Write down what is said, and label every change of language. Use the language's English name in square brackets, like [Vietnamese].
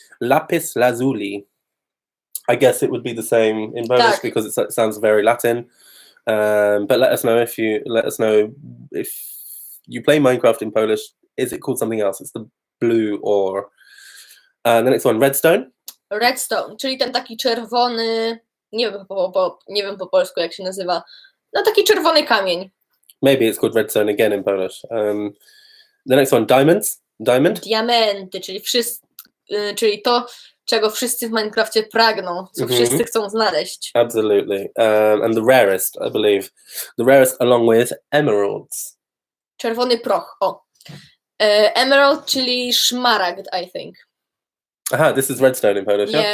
[English] Lapis lazuli. I guess it would be the same in Polish because it sounds very Latin. But let us know if you play Minecraft in Polish. Is it called something else? It's the blue or the next one, redstone. [Polish] Redstone, czyli ten taki czerwony, nie wiem po polsku jak się nazywa. No taki czerwony kamień. [English] Maybe it's called redstone again in Polish. The next one, diamonds. Diamond. [Polish] Diamenty, czyli to, czego wszyscy w Minecrafcie pragną, co wszyscy chcą znaleźć. [English] Absolutely. And the rarest, I believe. The rarest along with emeralds. [Polish] Czerwony proch, o. Emerald, czyli szmaragd, [English] I think. Aha, this is redstone in Polish, yeah?